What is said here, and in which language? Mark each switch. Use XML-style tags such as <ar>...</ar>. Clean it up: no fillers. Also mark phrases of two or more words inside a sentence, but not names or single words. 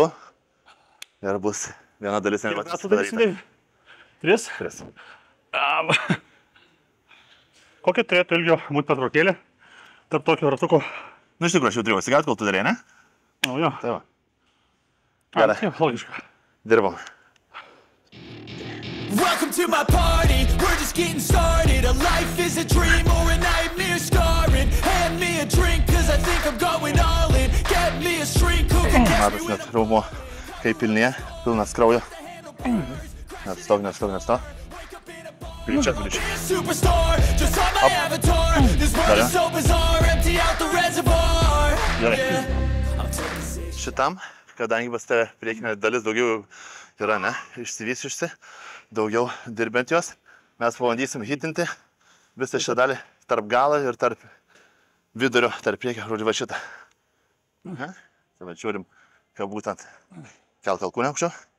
<lt>Ir bus viena dalis animacijos padaryta. 3? 3. Kokia turėtų ilgio būti pertraukėlė tarp tokio ratuko? Nu, iš tikrųjų, aš jau turėjau atsigaut, kol tu darė, ne? O, jo. Tai va. Gerai. Logiška. Dirbam.</lt> <en>Welcome to my party, we're just getting started. A life is a dream or a nightmare scarring. Hand me a drink cause I think I'm going all in. Get me a shrink who can catch me Matas with</en> <lt>net raumo, kaip pilnėje, pilnas kraujo. Nestok. Greičiau.</lt> <en>a superstar. Just on my avatar. This world is so bizarre. Empty out the reservoir.</en> <lt>Gerai. Šitam, kadangi pas tave priekinė dalis daugiau yra, ne, išsivysiusi, daugiau dirbent jos, mes pabandysim hitinti visą šią dalį tarp galo ir tarp vidurio, tarp priekio, žodžiu, va šitą. Tai va, žiūrim, kad būtent kelk alkūnę aukščiau.</lt>